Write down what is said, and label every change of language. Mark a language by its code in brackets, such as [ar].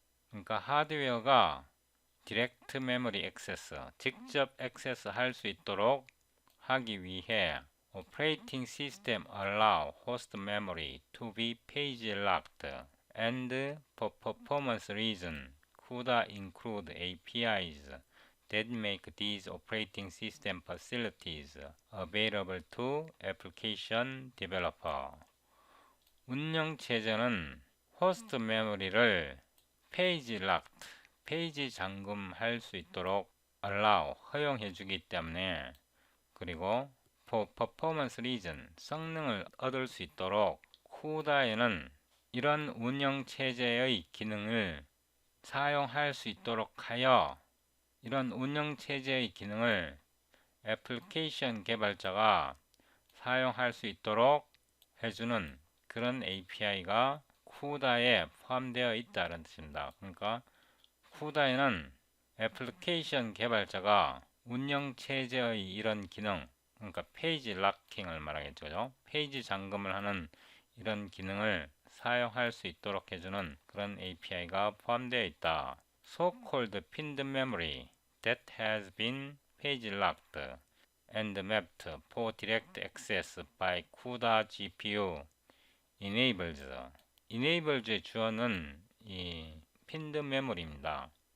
[ko] 그러니까 하드웨어가 [en] direct memory access, [ko] 직접 액세스 할 수 있도록 하기 위해 [en] operating system allow host memory to be page locked and for performance reason CUDA include APIs that make these operating system facilities available to application developer. [ko] 운영체제는 호스트 메모리를 페이지 락드, 페이지 잠금할 수 있도록 allow, 허용해 주기 때문에 그리고 [en] for performance reason, [ko] 성능을 얻을 수 있도록 CUDA에는 이런 운영체제의 기능을 사용할 수 있도록 하여 이런 운영체제의 기능을 애플리케이션 개발자가 사용할 수 있도록 해주는 그런 API가 CUDA에 포함되어 있다는 뜻입니다. 그러니까 CUDA에는 애플리케이션 개발자가 운영체제의 이런 기능, 그러니까 페이지 락킹을 말하겠죠. 그죠? 페이지 잠금을 하는 이런 기능을 사용할 수 있도록 해주는 그런 API가 포함되어 있다. [en] So-called pinned memory that has been page locked and mapped for direct access by CUDA GPU enables. [ko] enables의 주어는 이 pinned memory입니다.